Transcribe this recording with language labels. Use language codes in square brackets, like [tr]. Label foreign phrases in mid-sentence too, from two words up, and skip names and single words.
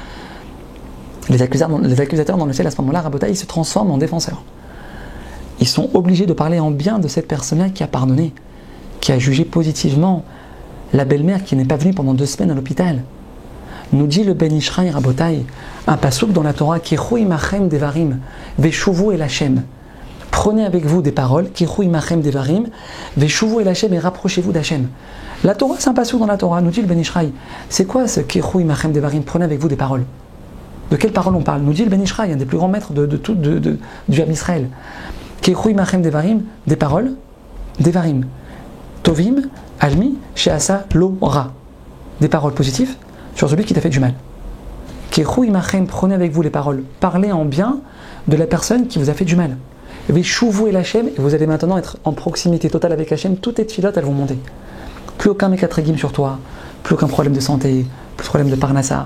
[fr] Les accusateurs dans le ciel à ce moment-là, Rabotai, ils se transforment en défenseurs. Ils sont obligés de parler en bien de cette personne-là qui a pardonné, qui a jugé positivement la belle-mère qui n'est pas venue pendant 2 semaines à l'hôpital. Nous dit le Ben Ishraï Rabotai, un pasouk dans la Torah, [he] קחו עמכם דברים, ושובו אל השם. [fr] Prenez avec vous des paroles, [he] קחו עמכם דברים, ושובו אל השם, [fr] et rapprochez-vous d'Hashem. La Torah, c'est un pasouk dans la Torah, nous dit le Ben Ishraï. C'est quoi ce [he] קחו עמכם דברים? [fr] Prenez avec vous des paroles. De quelles paroles on parle? Nous dit le Ben Ishraï, un des plus grands maîtres du [he] עם ישראל. קחו עמכם דברים, [fr] des paroles, devarim. [he] טובים, על מי, שעשה, לו, ra. [fr] Des paroles positives sur celui qui t'a fait du mal. [he] קחו עמכם, [fr] prenez avec vous les paroles. Parlez en bien de la personne qui vous a fait du mal. [he] ושובו אל השם, [fr] et vous allez maintenant être en proximité totale avec Hashem. Toutes tes tfilotes, elles vont monter. Plus aucun Mekatrégim sur toi, plus aucun problème de santé, plus de problème de parnassa.